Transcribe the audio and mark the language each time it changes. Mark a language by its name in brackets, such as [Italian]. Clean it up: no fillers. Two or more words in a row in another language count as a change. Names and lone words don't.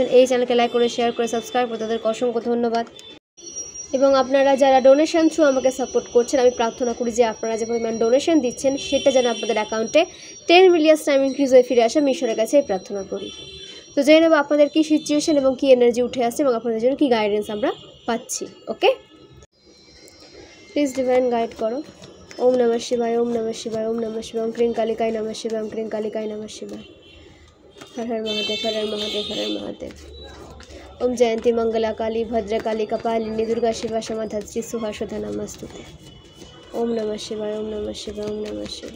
[Bangla] এই চ্যানেলকে লাইক করে শেয়ার করে সাবস্ক্রাইব করে তাদেরকে অসংখ্য ধন্যবাদ। এবং আপনারা যারা [English] donation through [Bangla] আমাকে সাপোর্ট করছেন, আমি প্রার্থনা করি যে আপনারা যে পরিমাণ ডোনেশন দিচ্ছেন সেটা যেন আপনাদের অ্যাকাউন্টে [English] 10 million time increase [Bangla] হয়ে ফিরে আসে। আমি ঈশ্বরের কাছে প্রার্থনা করি। তো জেনে নেব আপনাদের কী সিচুয়েশন এবং কী এনার্জি উঠে আসছে এবং আপনাদের জন্য কী গাইডেন্স আমরা পাচ্ছি। [English] Okay, please divine guide করো। [Sanskrit] ওম নমঃ শিবায়, ওম নমঃ শিবায়, ওম নমঃ শিবায়, ওম ক্রিং কালিকায় নমঃ শিবায়, ওম ক্রিং কালিকায় নমঃ শিবায়। হর হর মহাদেব, হর হর মহাদেব, হর হর মহাদেব। ओम जयंती मंगला काली भद्रकाली कपालिनी दुर्गा शिवा क्षमा धत्री सुहासुधा नमस्तुते। ओम नमः शिवाय, ओम नमः शिवाय, ओम नमः शिवाय।